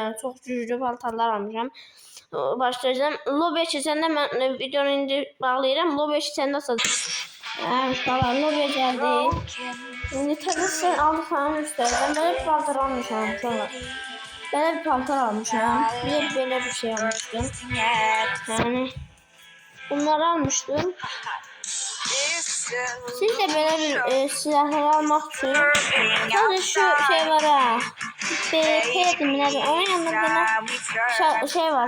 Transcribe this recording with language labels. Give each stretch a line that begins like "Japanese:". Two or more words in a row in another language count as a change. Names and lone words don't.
Azerbaijani: Yəni çox güclü paltarlar almışam. Başlayacağım. Lobby'yə keçəndə mən videonu indi bağlayıram. Lobby'yə keçəndə satacağım. Uşaqlar, lobby'yə gəldik. İndi təzə aldıq falan göstərəcəm. Belə bir paltar almışam uşaqlar. Belə bir paltar almışam.
Turkish: Bir de böyle bir şey almıştım. Yani bunları almıştım. Siz de böyle bir silahları almak için sadece şu şey var ha. BP nedir? Onun yanında böyle şey var.